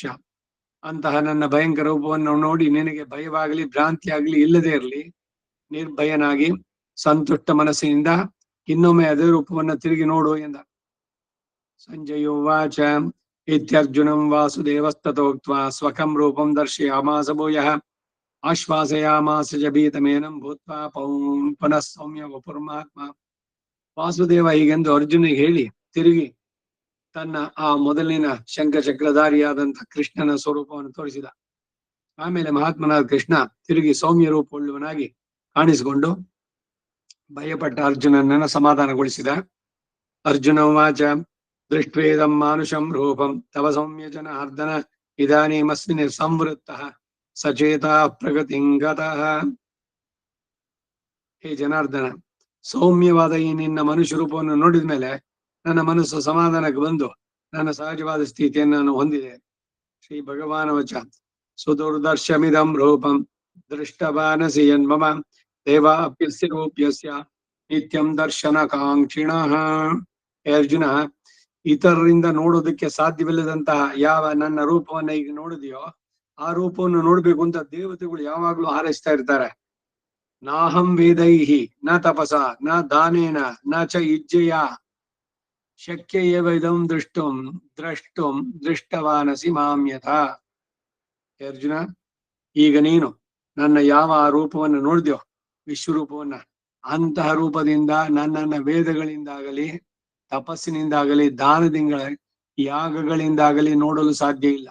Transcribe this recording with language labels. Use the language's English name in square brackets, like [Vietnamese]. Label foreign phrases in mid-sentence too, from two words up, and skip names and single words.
[Kannada] ಅಂತಹ ನನ್ನ ಭಯಂಕರ ರೂಪವನ್ನು ನೋಡಿ ನಿನಗೆ ಭಯವಾಗಲಿ ಭ್ರಾಂತಿ ಆಗಲಿ ಇಲ್ಲದೆ ಇರಲಿ, ನಿರ್ಭಯನಾಗಿ ಸಂತುಷ್ಟ ಮನಸ್ಸಿನಿಂದ ಇನ್ನೊಮ್ಮೆ ಅದೇ ರೂಪವನ್ನು ತಿರುಗಿ ನೋಡು ಎಂದ. [Sanskrit] ಸಂಜಯೋವಾಚ ಇತ್ಯರ್ಜುನಂ ವಾಸುದೇವಸ್ತತೋಕ್ತ್ವಾ ಸ್ವಕಂ ರೂಪಂ ದರ್ಶಯಾಮಾಸ ಭೂಯಃ ಆಶ್ವಾಸಯಾಮಾಸ ಚ ಭೀತಮೇನಂ ಭೂತ್ವಾ ಪುನಃ ಸೌಮ್ಯ ವಪುರ್ಮಾತ್ಮ. [Kannada] ವಾಸುದೇವ ಹೀಗೆಂದು ಅರ್ಜುನಿಗೆ ಹೇಳಿ ತಿರುಗಿ ತನ್ನ ಆ ಮೊದಲಿನ ಶಂಖಚಕ್ರಧಾರಿಯಾದಂತಹ ಕೃಷ್ಣನ ಸ್ವರೂಪವನ್ನು ತೋರಿಸಿದ. ಆಮೇಲೆ ಮಹಾತ್ಮನಾದ ಕೃಷ್ಣ ತಿರುಗಿ ಸೌಮ್ಯ ರೂಪವುಳ್ಳವನಾಗಿ ಕಾಣಿಸಿಕೊಂಡು ಭಯಪಟ್ಟ ಅರ್ಜುನನನ್ನ ಸಮಾಧಾನಗೊಳಿಸಿದ. [Sanskrit] ಅರ್ಜುನ ವಾಚ ದೃಷ್ಟ್ವೇದಂ ಮಾನುಷಂ ರೂಪಂ ತವ ಸೌಮ್ಯ ಜನಾರ್ದನ ಇದಾನೀಮಸ್ಮಿನ್ ಸಂವೃತ್ತಃ ಸಚೇತ ಪ್ರಗತಿಂಗತಃ. [Kannada] ಹೇ ಜನಾರ್ದನ, ಸೌಮ್ಯವಾದ ಈ ನಿನ್ನ ಮನುಷ್ಯ ರೂಪವನ್ನು ನೋಡಿದ ಮೇಲೆ ನನ್ನ ಮನಸ್ಸು ಸಮಾಧಾನಕ್ಕೆ ಬಂದು ನನ್ನ ಸಹಜವಾದ ಸ್ಥಿತಿಯನ್ನು ನಾನು ಹೊಂದಿದೆ. [Sanskrit] ಶ್ರೀ ಭಗವಾನ್ ವಚ ಸುದುರ್ದರ್ಶಮಿದಂ ರೂಪಂ ದೃಷ್ಟವಾನಸಿ ಯನ್ಮಮ ದೇವಾಪ್ಯಸ್ಯ ರೂಪ್ಯಸ್ಯ ನಿತ್ಯಂ ದರ್ಶನ ಕಾಂಕ್ಷಿಣಃ. [Kannada] ಹೇ ಅರ್ಜುನ, ಇತರರಿಂದ ನೋಡೋದಕ್ಕೆ ಸಾಧ್ಯವಿಲ್ಲದಂತಹ ಯಾವ ನನ್ನ ರೂಪವನ್ನ ಈಗ ನೋಡಿದೆಯೋ ಆ ರೂಪವನ್ನು ನೋಡ್ಬೇಕು ಅಂತ ದೇವತೆಗಳು ಯಾವಾಗ್ಲೂ ಹಾರೈಸ್ತಾ ಇರ್ತಾರೆ. [Sanskrit] ನಾಹಂ ವೇದೈಹಿ ನ ತಪಸ ನ ದಾನೇನ ನ ಚ ಇಜ್ಜಯ ಶಕ್ಯ ಏವ ಇದಂ ದ್ರಷ್ಟುಂ ದೃಷ್ಟವಾನಸಿ ಮಾಮ್ಯಥ. [Kannada] ಅರ್ಜುನ, ಈಗ ನೀನು ನನ್ನ ಯಾವ ರೂಪವನ್ನು ನೋಡಿದ್ಯೋ ವಿಶ್ವರೂಪವನ್ನ, ಅಂತಹ ರೂಪದಿಂದ ನನ್ನನ್ನ ವೇದಗಳಿಂದಾಗಲಿ ತಪಸ್ಸಿನಿಂದಾಗಲಿ ದಾನದಿಂದ ಯಾಗಗಳಿಂದಾಗಲಿ ನೋಡಲು ಸಾಧ್ಯ ಇಲ್ಲ.